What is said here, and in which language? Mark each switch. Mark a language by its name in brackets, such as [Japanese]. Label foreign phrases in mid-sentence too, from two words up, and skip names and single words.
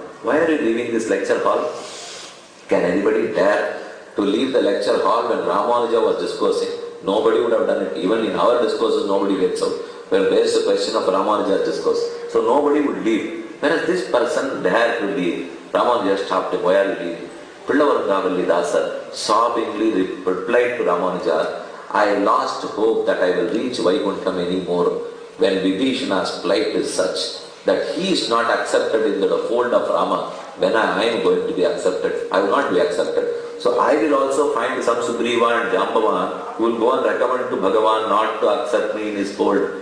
[English] Why are you leaving this lecture hall? Can anybody dare to leave the lecture hall when Ramanuja was discoursing? Nobody would have done it. Even in our discourses, nobody gets out. When there's a question of Ramanuja's discourse. So nobody would leave. Whereas this person dared to leave. Ramanuja stopped him. Why are you leaving? Pillavaragavalli Dasa sobbingly replied to Ramanuja, I lost hope that I will reach Vaikuntham anymore when Vibhishana's plight is such that he is not accepted in the fold of Rama. When I am going to be accepted, I will not be accepted. So I will also find some Sugriva and Jambavan who will go and recommend to Bhagavan not to accept me in his fold.